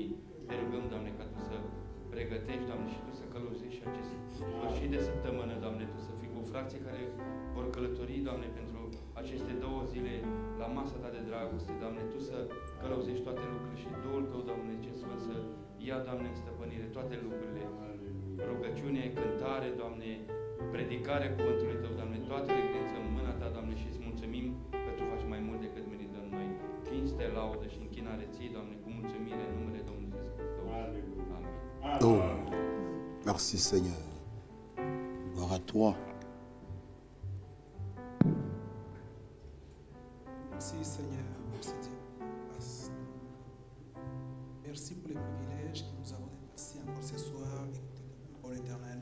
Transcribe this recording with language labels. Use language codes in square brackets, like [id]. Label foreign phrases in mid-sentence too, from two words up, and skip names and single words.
[ro] Te rugăm, Doamne, ca Tu să pregătești, Doamne, și Tu să călăuzești acest sfârșit de săptămână, Doamne, Tu să fii cu frații care vor călători, Doamne, pentru aceste 2 zile la masa Ta de dragoste, Doamne, Tu să călăuzești toate lucrurile și Duhul Tău, Doamne, ce Sfânt, să ia, Doamne, în stăpânire toate lucrurile. Rugăciune, cântare, Doamne, predicarea cuvântului Tău, Doamne, toate le credințăm în mâna Ta, Doamne, și îți mulțumim că Tu faci mai mult decât merită în noi. Cinste, laudă și închinare Ție, Doamne, cu mulțumire în numele Domnului Iisus Hristos. Amin. [fr] Oh, merci Seigneur. Gloire à toi. Merci Seigneur, merci Dieu. Merci pour les privilèges que nous avons d'être assis encore ce soir, écouter ta parole éternelle.